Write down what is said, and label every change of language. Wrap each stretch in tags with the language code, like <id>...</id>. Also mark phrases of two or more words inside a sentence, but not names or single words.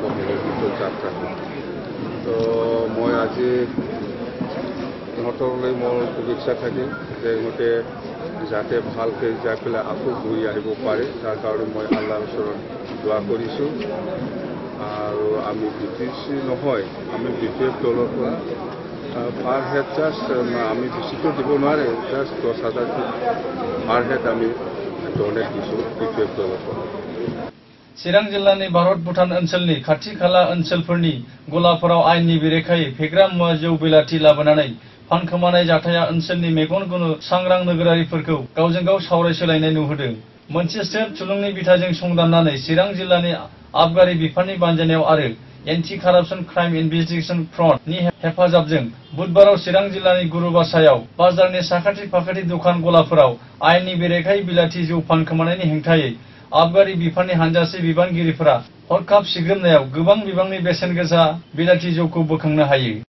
<as>হ'ব যাত্ৰা তো মই আজি ইহঁতলৈ মোৰ শুভেচ্ছা থাকিল যে ইহঁতে যাতে ভালকৈ যাই পেলাই আকৌ ঘূৰি আহিব পাৰে তাৰ কাৰণে মই আল্লাহৰ ওচৰত দোৱা কৰিছোঁ আৰু আমি BTC নহয় আমি BPF দলৰ পৰা</as> <en>per head just</en> <as>আমি বেছিকৈ দিব নোৱাৰে জাষ্ট 10,000</as> <en>per head</en> <as>আমি ডনেট দিছোঁ BPF দলৰ পৰা</as> <brx>चिरां जिल्लानि भारत भुटान ओनसोलनि खाथि खाला ओनसोलफोरनि गलाफोराव आयेननि बेरेखायै फेग्रा मुवा जौ बेलाथि लाबोनानै फानखोमानाय जाथाया ओनसोलनि मेगन गुनु सांग्रां नोगोरारिफोरखौ गावजों गाव सावरायसोलायनाय नुहोदों मोनसे स्टेप थुलुंनि बिथाजों संदाननानै चिरां जिल्लानि आबगारि बिफाननि बानजायनायाव आरो एन्टि कारापसन क्राइम इनभेस्टिगेशन फ्रन्ट नि हेफाजाबजों बुधबाराव चिरां जिल्लानि गुरुबासायाव बाजारनि साखाथि फाखाथि दखान गलाफोराव आयेननि बेरेखायै बिलाथि जौ फानखोमानायनि हेंथायै आबगारि बिफाननि हानजासे बिबानगिरिफोरा हरखाब सिग्रोमनायाव गोबां बिबांनि बेसेन गोसा बिलाथि जौखौ बोखांनो हायो</brx>